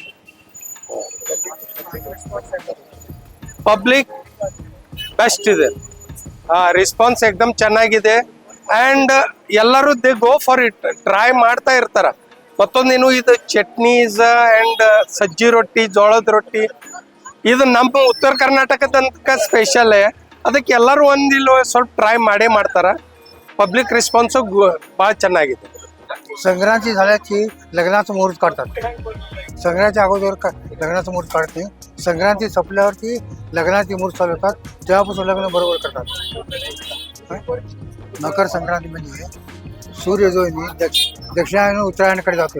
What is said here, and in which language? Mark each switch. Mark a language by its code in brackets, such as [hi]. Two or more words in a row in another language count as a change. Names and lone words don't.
[kn] ಪಬ್ಲಿಕ್ ಬೆಸ್ಟ್ ಇದೆ, ರೆಸ್ಪಾನ್ಸ್ ಎಕ್ದಮ್ ಚೆನ್ನಾಗಿದೆ. ಅಂಡ್ ಎಲ್ಲರೂ [en] they go for it, [kn] ಟ್ರೈ ಮಾಡ್ತಾ ಇರ್ತಾರ. ಮತ್ತೊಂದೇನು ಇದು [en] chutneys and [kn] ಸಜ್ಜಿ ರೊಟ್ಟಿ, ಜೋಳದ ರೊಟ್ಟಿ, ಇದು ನಮ್ಮ ಉತ್ತರ ಕರ್ನಾಟಕದಂತ ಸ್ಪೆಷಲ್. ಅದಕ್ಕೆ ಎಲ್ಲರೂ ಒಂದಿಲ್ಲ ಸ್ವಲ್ಪ ಟ್ರೈ ಮಾಡೇ ಮಾಡ್ತಾರ. [en] public response [kn] भाळ ಚೆನ್ನಾಗಿದೆ. [mr] संक्रांती झाल्याची लग्नाचं मुहूर्त काढतात. संक्रांतीच्या अगोदर लग्नाचं मुहूर्त काढते. संक्रांती संपल्यावरती लग्नाचे मुहूर्त चालू होतात, तेव्हापासून लग्न बरोबर करतात. मकर संक्रांती म्हणजे सूर्य जो आहे दक्षिणायन उत्तरायणाकडे जातोय.